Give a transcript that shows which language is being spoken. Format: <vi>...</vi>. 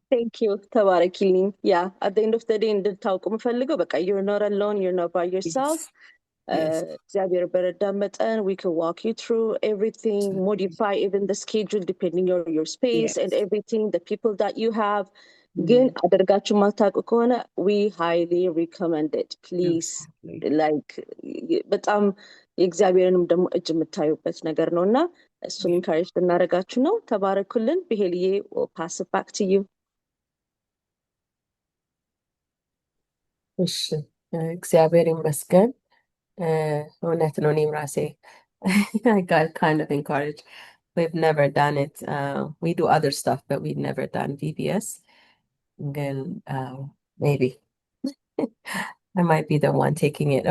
<am>ቴንክ ዩ ተባረኪልኝ።</am> <en>ያ አት ዘ ኤንድ ኦፍ ዘ ዴይ</en> <am>እንድታውቁ የምፈልገው በቃ</am> <en>ዩር ኖት አሎን ዩር ኖት ባይ ዮርሰልፍ።</en> <am>እግዚአብሔር በረዳን መጠን</am> <en>we can walk you through everything, modify even the schedule depending on your space and everything, the people that you have.</en> <am>ግን አደርጋችሁ ማታውቁ ከሆነ</am> <en>we highly recommend it, please.</en> <am>like በጣም የእግዚአብሔርንም ደግሞ እጅ የምታዩበት ነገር ነው እና እሱን ኢንካሬጅ ብናደርጋችሁ ነው። ተባረኩልን። ብሄልዬ</am> <en>pass it back to you.</en> <am>እሺ እግዚአብሔር ይመስገን። እውነት ነው። እኔም ራሴ</am> <en>I got kind of encouraged. We've never done it. We do other stuff, but we've never done VBS. Then maybe I might be the one taking it.</en>